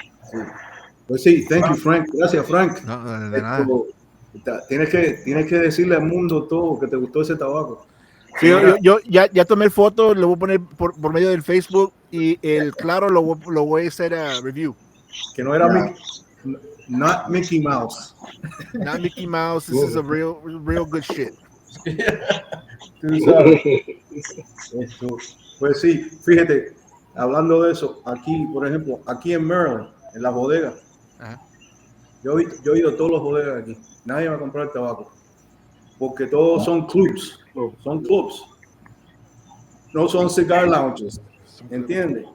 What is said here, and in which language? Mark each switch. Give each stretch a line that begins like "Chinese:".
Spanish: Sí. Pues sí,
English: thank you,
Spanish: Frank. Gracias, Frank. No, de nada. Tienes que decirle al mundo todo que te gustó ese tabaco. Sí, yo ya tomé foto, lo voy a poner por medio del Facebook, y el claro lo voy a hacer a review. Que no era
English: not Mickey Mouse. Not Mickey Mouse, this is a real good shit.
Spanish: Tú sabes. Pues sí, fíjate, hablando de eso, aquí, por ejemplo, aquí en Maryland, en la bodega, yo he ido a todos los bodegas aquí, nadie va a comprar el tabaco, porque todos son clubs, no son cigar lounges. ¿entiendes?